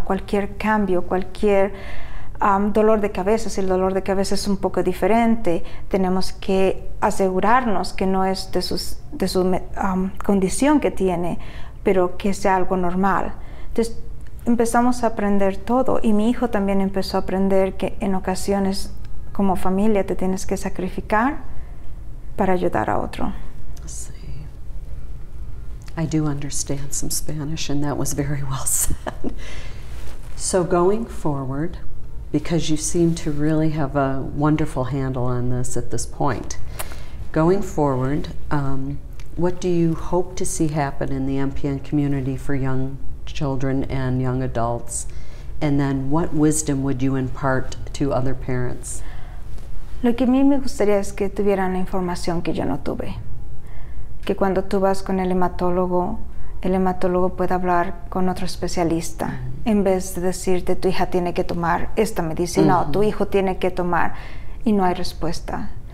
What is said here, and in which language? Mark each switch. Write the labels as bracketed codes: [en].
[es] Cualquier cambio, cualquier dolor de cabeza, si el dolor de cabeza es un poco diferente, tenemos que asegurarnos que no es de su condición que tiene, pero que sea algo normal. Entonces empezamos a aprender todo y mi hijo también empezó a aprender que en ocasiones como familia te tienes que sacrificar para ayudar a otro. Sí. [en] I do understand some Spanish, and that was very well said. So going forward, because you seem to really have a wonderful handle on this at this point, Going forward, what do you hope to see happen in the MPN community for young children and young adults? And then what wisdom would you impart to other parents? [es] Lo que a mí me gustaría es que tuvieran la información que yo no tuve. Que cuando tú vas con el hematólogo pueda hablar con otro especialista, en vez de decirte tu hija tiene que tomar esta medicina o tu hijo tiene que tomar y no hay respuesta.